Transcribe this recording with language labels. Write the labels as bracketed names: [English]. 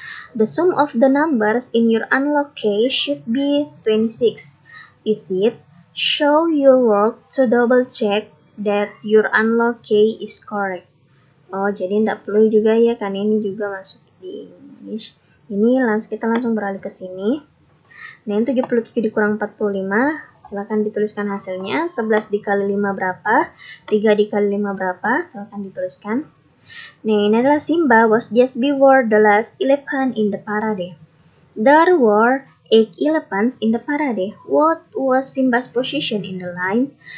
[English] The sum of the numbers in your unlocked key should be 26. Is it? Show your work to double check that your unlocked key is correct. [Indonesian] Oh, jadi tidak perlu juga ya, kan ini juga masuk di English. Ini kita langsung beralih ke sini. Nah, yang 77 dikurang 45, silakan dituliskan hasilnya. 11 dikali 5 berapa? 3 dikali 5 berapa? Silakan dituliskan. Nah, ini adalah [English] Simba was just before the last elephant in the parade. There were 8 elephants in the parade. What was Simba's position in the line?